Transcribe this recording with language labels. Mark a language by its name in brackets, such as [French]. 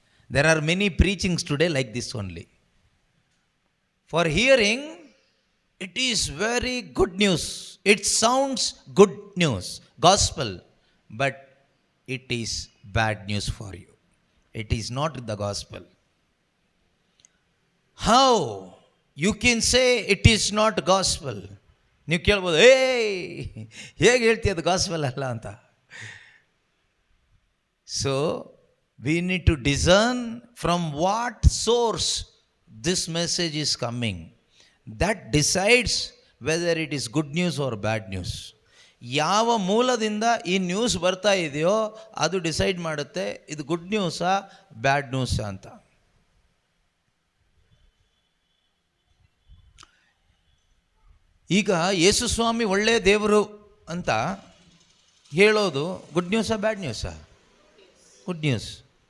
[English] There are many preachings today like this only. For hearing it is very good news, it sounds good news, gospel, but it is bad news for you. It is not the gospel. How you can say it is not gospel? [Kannada] ನೀವು ಕೇಳ್ಬೋದು, ಹೇಗೆ ಹೇಳ್ತೀಯ ಅದು gospel ಅಲ್ಲ ಅಂತ. [English] So we need to discern from what source this message is coming. That decides whether it is good news or bad news. [Kannada] ಯಾವ ಮೂಲದಿಂದ ಈ ನ್ಯೂಸ್ ಬರ್ತಾ ಇದೆಯೋ ಅದು ಡಿಸೈಡ್ ಮಾಡುತ್ತೆ ಇದು ಗುಡ್ ನ್ಯೂಸಾ ಬ್ಯಾಡ್ ನ್ಯೂಸಾ ಅಂತ. ಈಗ ಯೇಸು ಸ್ವಾಮಿ ಒಳ್ಳೆಯ ದೇವರು ಅಂತ ಹೇಳೋದು ಗುಡ್ ನ್ಯೂಸಾ ಬ್ಯಾಡ್ ನ್ಯೂಸಾ? Good news.